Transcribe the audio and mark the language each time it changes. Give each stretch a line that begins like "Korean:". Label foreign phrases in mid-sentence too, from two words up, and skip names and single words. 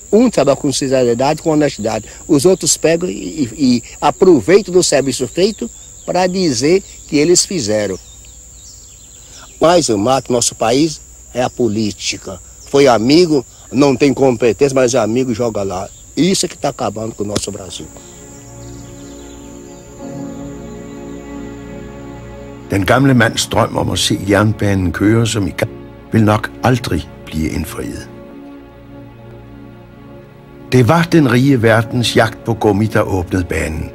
Portuguese: Um trabalha com sinceridade, com honestidade. Os outros pegam e aproveitam do serviço feito para dizer que eles fizeram. Mas o mato, nosso país, é a política. Foi amigo, não tem competência, mas é amigo, joga lá. Isso é que está acabando com o nosso Brasil.
Danish: Den gamle mands drøm om at se jernbanen køre som i gang, vil nok aldrig blive indfriet. Det var den rige verdens jagt på gummi, der åbnede banen.